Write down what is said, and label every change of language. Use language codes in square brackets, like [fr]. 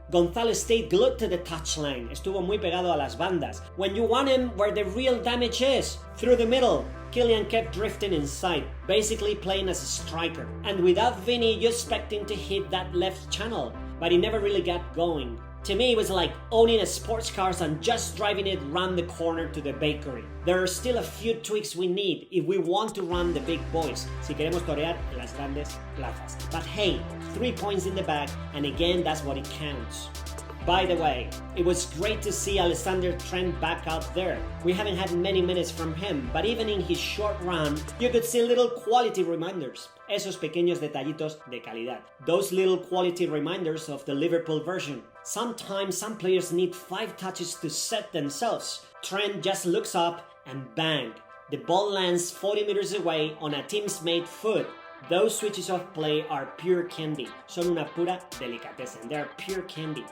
[en] Gonzalo stayed glued to the touchline, [es] estuvo muy pegado a las bandas. [en] When you want him where the real damage is, through the middle. Kylian kept drifting inside, basically playing as a striker. And without Vini, you expect him to hit that left channel, but he never really got going. To me, it was like owning a sports car and just driving it round the corner to the bakery. There are still a few tweaks we need if we want to run the big boys, [es] si queremos torear en las grandes plazas. [en] But hey, 3 points in the bag, and again, that's what it counts. By the way, it was great to see Alexander Trent back out there. We haven't had many minutes from him, but even in his short run, you could see little quality reminders. [es] Esos pequeños detallitos de calidad. [en] Those little quality reminders of the Liverpool version. Sometimes some players need 5 touches to set themselves. Trent just looks up and bang. The ball lands 40 meters away on a team's made foot. Those switches of play are pure candy. [es] Son una pura delicatessen. [en] They are pure candy.